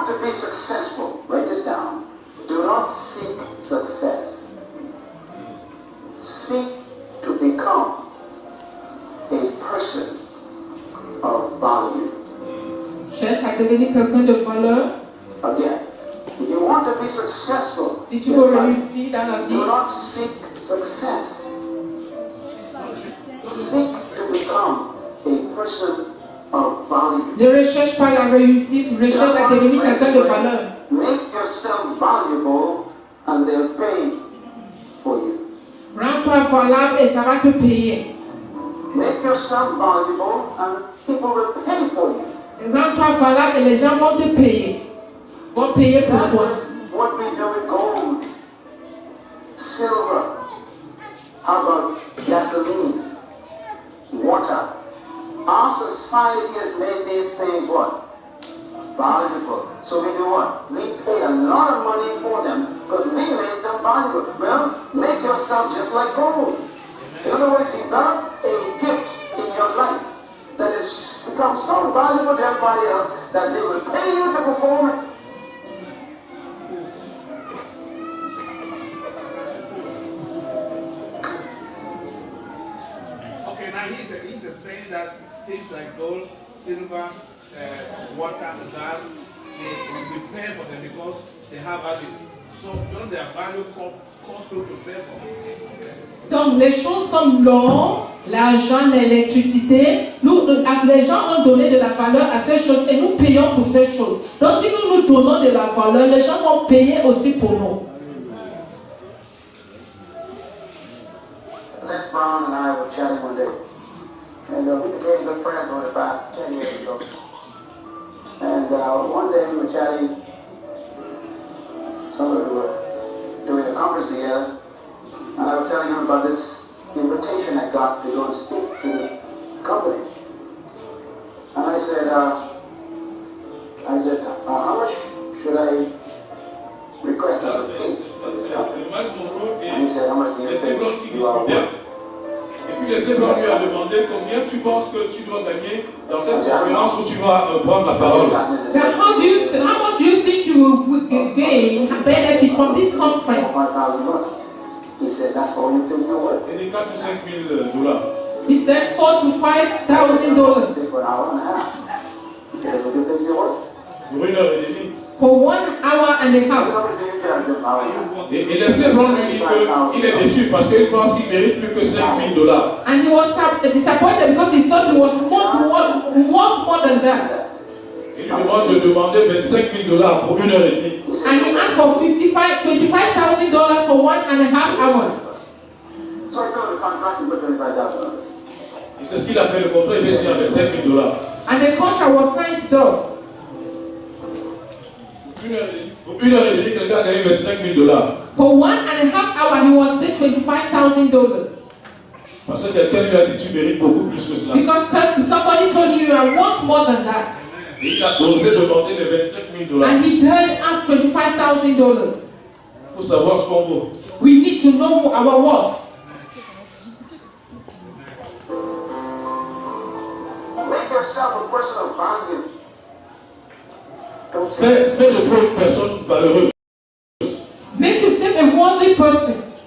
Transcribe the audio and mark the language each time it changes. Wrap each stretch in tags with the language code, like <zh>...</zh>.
<en>successful, write this down. Do not seek success. Seek to become a person of value.</en> <fr>Cherche à devenir quelqu'un de valeur.</fr> <en>Again, if you want to be successful,</en> <fr>Si tu veux réussir dans la vie,</fr> <en>do not seek success. Seek to become a person of value.</en> <fr>ne recherche pas la réussite, recherche à devenir quelqu'un de valeur.</fr> <en>Make yourself valuable and they'll pay for you.</en> <fr>Rends-toi valable et ça va te payer.</fr> <en>Make yourself valuable and people will pay for you.</en> <fr>Rends-toi valable et les gens vont te payer. Vont payer pour</fr> <en>That</en> <fr>toi.</fr> <en>is what we do with gold, silver, how about gasoline, water. Our society has made these things what? Valuable. So we do what? We pay a lot of money for them because we made them valuable. Well, make yourself just like gold. In other words, develop a gift in your life that has become so valuable to everybody else that they will pay you to perform it. Okay, now he's saying that things like gold, silver, water, gas, we pay for them because they have value. So don't their value cost people to pay for them?</en> <fr>Donc les choses comme l'or, l'argent, l'électricité, les gens ont donné de la valeur à ces choses et nous payons pour ces choses. Donc si nous donnons de la valeur, les gens vont payer aussi pour nous.</fr> <en>Les Brown and I were chatting one day, and we became good friends over the past 10 years or so. And one day we were chatting, somewhere we were doing a conference together, and I was telling him about this invitation I got to go and speak to this company. And I said, how much should I request as a fee for this company? And he said, how much do you think you are worth?</en> <fr>Et puis Leslie Brown lui a demandé combien tu penses que tu dois gagner dans cette conférence où tu vas prendre la parole.</fr> <en>Now how much do you think you will gain benefit from this conference? $5,000. He said, that's all you think you're worth.</en> <fr>C'est des 4 ou 5 000 dollars.</fr> <en>He said $4,000 to $5,000 For an hour and a half. He said, that's what you think you're worth.</en> <fr>Pour 1 heure et demie.</fr> <en>for 1 hour and a half.</en> <fr>Et Leslie Brown lui dit qu'il est déçu parce qu'il pense qu'il mérite plus que $5,000.</fr> <en>And he was disappointed because he thought he was much more than that.</en> <fr>Il lui demande de demander $25,000 pour 1 heure et demie.</fr> <en>And he asked for $25,000 for 1.5 hours. So I told the contract and put $25,000.</en> <fr>Et c'est ce qu'il a fait, le contrat, il est signé à $25,000.</fr> <en>And the contract was signed to us.</en> <fr>Pour 1 heure et demie, quelqu'un a gagné $25,000.</fr> <en>For 1.5 hours, he was paid $25,000.</en> <fr>Parce que quelqu'un lui a dit tu mérites beaucoup plus que cela.</fr> <en>Because somebody told you you are worth more than that.</en> <fr>Et il a osé demander les $25,000.</fr> <en>And he dared ask $25,000.</en> <fr>Il faut savoir ce qu'on vaut.</fr> <en>We need to know our worth. Make yourself a person of value.</en> <fr>Fais de toi une personne valeureuse.</fr> <en>Make yourself a worthy person.</en>